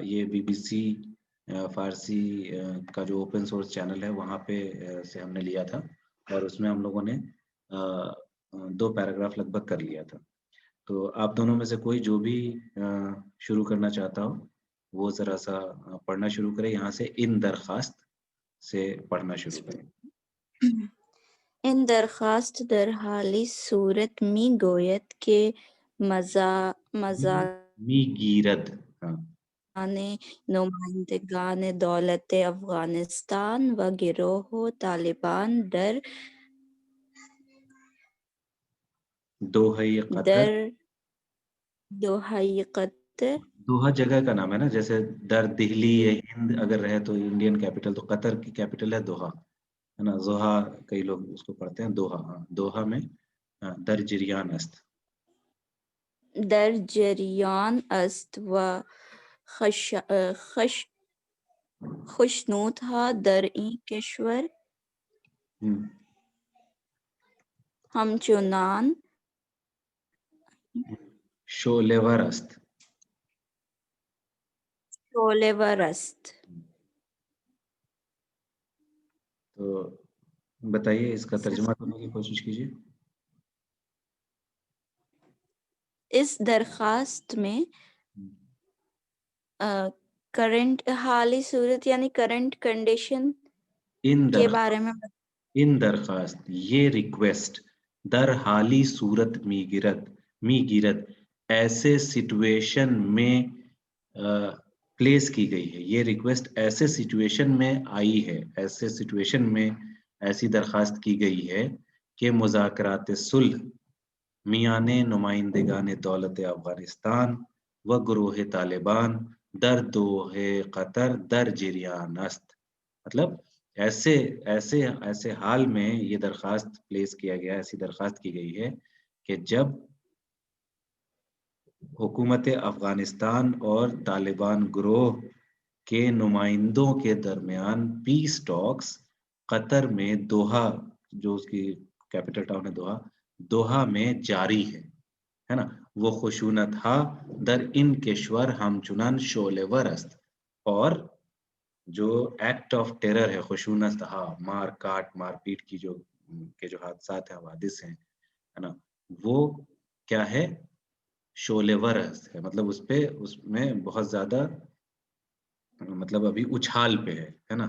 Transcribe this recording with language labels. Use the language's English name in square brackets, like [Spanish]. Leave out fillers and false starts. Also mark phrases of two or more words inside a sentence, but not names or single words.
[Urdu] یہ BBC فارسی کا جو [English] open source [Urdu] چینل ہے وہاں پہ سے ہم نے لیا تھا، اور اس میں ہم لوگوں نے 2 پیراگراف لگ بھگ کر لیا تھا. تو آپ دونوں میں سے کوئی جو بھی شروع کرنا چاہتا ہو وہ ذرا سا پڑھنا شروع کرے. یہاں سے ان درخواست سے پڑھنا شروع کریں. [Persian] ان درخواست در حالی صورت می گوید که می گیرد. ہاں نمائندگان دولت افغانستان و گروہ طالبان در دوحہ قطر. دوحہ قطر [Urdu] دوحہ جگہ کا نام ہے نا، جیسے در دہلی یا ہند اگر رہے تو [English] Indian capital, [Urdu] تو قطر کی کیپٹل ہے دوحہ، ہے نا. زوہا کئی لوگ اس کو پڑھتے ہیں دوحہ. ہاں دوحہ میں [Persian] در جریان است. در جریان است و خشنود ها در این کشور همچنان شعله‌ور است. شعله‌ور است. [Urdu] تو بتائیے اس کا ترجمہ کرنے کی کوشش کیجیے. اس درخواست میں کرنٹ [Persian] حالی صورت [Urdu] یعنی [English] current condition [Urdu] کے بارے میں [Persian] ان درخواست [Urdu] یہ ریکویسٹ [Persian] در حالی صورت می گیرت [Urdu] ایسے سچویشن میں پلیس کی گئی ہے. یہ ریکویسٹ ایسے سچویشن میں آئی ہے، ایسے سچویشن میں ایسی درخواست کی گئی ہے کہ [Persian] مذاکرات صلح میان نمائندگان دولت افغانستان و گروہ طالبان در دوحہ قطر در جریان است. [Urdu] مطلب ایسے حال میں یہ درخواست پلیس کیا گیا، ایسی درخواست کی گئی ہے کہ جب حکومت افغانستان اور طالبان گروہ کے نمائندوں کے درمیان [English] peace talks [Urdu] قطر میں دوحہ، جو اس کی [English] capital town [Urdu] ہے دوحہ میں جاری ہے نا. [Persian] وہ خشونت ہا در ان کشور ہمچنان شعلہ‌ور است. [Urdu] اور جو [English] act of terror [Urdu] ہے [Persian] خشونت ہا، [Urdu] مار کاٹ مار پیٹ کی جو حادثات ہیں، حوادث ہیں، ہے نا، وہ کیا ہے؟ شعلہ‌ور ہے. مطلب اس میں بہت زیادہ مطلب ابھی اچھال پہ ہے نا.